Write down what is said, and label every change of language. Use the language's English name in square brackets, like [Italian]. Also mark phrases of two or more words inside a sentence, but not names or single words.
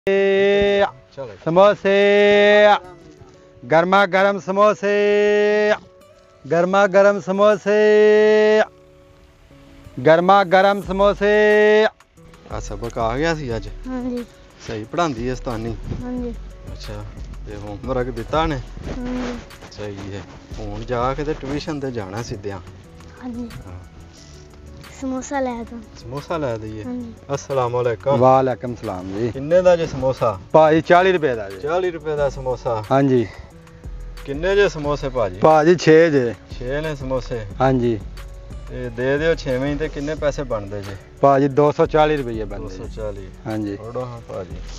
[Punjabi] ਸਮੋਸੇ, ਗਰਮਾ ਗਰਮ ਸਮੋਸੇ, ਗਰਮਾ ਗਰਮ ਸਮੋਸੇ, ਗਰਮਾ ਗਰਮ ਸਮੋਸੇ। ਸਬਕ ਆ ਗਿਆ ਸੀ ਅੱਜ? ਹਾਂ ਜੀ। ਸਹੀ ਪੜ੍ਹਾਂਦੀ ਹੈ ਸਤਾਨੀ? ਹਾਂ ਜੀ। ਅੱਛਾ, ਤੇ ਹੋਮਵਰਕ ਦਿੱਤਾ ਨੇ? ਹਾਂ ਜੀ। ਸਹੀ ਹੈ। ਹੁਣ ਜਾ ਕੇ ਤੇ ਟਿਊਸ਼ਨ ਤੇ ਜਾਣਾ ਸਿੱਧਿਆਂ? ਹਾਂ ਜੀ। ਸਮੋਸਾ ਲੈ ਦੋ। ਸਮੋਸਾ ਲੈ ਦਈਏ? ਹਾਂ ਜੀ। [Arabic] السلام عليكم۔ وعليكم السلام [Punjabi] ਜੀ। ਕਿੰਨੇ ਦਾ ਜੇ ਸਮੋਸਾ? ਭਾਜੀ 40 ਰੁਪਏ ਦਾ ਜੀ। 40 ਰੁਪਏ ਦਾ ਸਮੋਸਾ? ਹਾਂ ਜੀ। ਕਿੰਨੇ ਜੇ ਸਮੋਸੇ ਭਾਜੀ? ਭਾਜੀ 6 ਜੇ। 6 ਨੇ ਸਮੋਸੇ? ਹਾਂ ਜੀ। ਤੇ ਦੇ ਦਿਓ 6ਵੇਂ ਤੇ ਕਿੰਨੇ ਪੈਸੇ ਬਣਦੇ ਜੇ? ਭਾਜੀ 240 ਰੁਪਏ ਬਣਦੇ। 240? ਹਾਂ ਜੀ। ਛੱਡੋ ਹਾਂ ਭਾਜੀ।